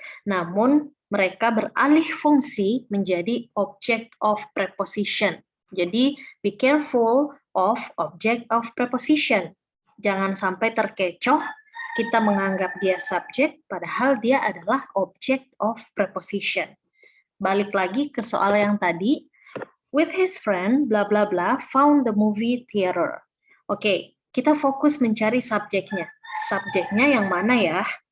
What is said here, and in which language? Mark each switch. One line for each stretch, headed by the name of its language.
Indonesian: Namun, mereka beralih fungsi menjadi object of preposition. Jadi,
English: be careful of object of preposition.
Indonesian: Jangan sampai terkecoh kita menganggap dia subjek, padahal dia adalah object of preposition. Balik lagi ke soal yang tadi,
English: with his friend, bla bla bla, found the movie theater.
Indonesian: Oke, kita fokus mencari subjeknya. Subjeknya yang mana ya?